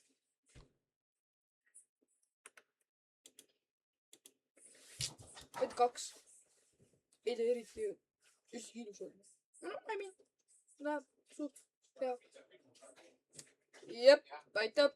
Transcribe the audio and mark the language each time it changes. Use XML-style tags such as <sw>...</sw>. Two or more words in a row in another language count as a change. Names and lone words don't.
<et>Võt 2. Ei tee eriti ilus olla.</et> <en>No, I mean,</en> <et>näeb suht hea. Jep, aitab.</et>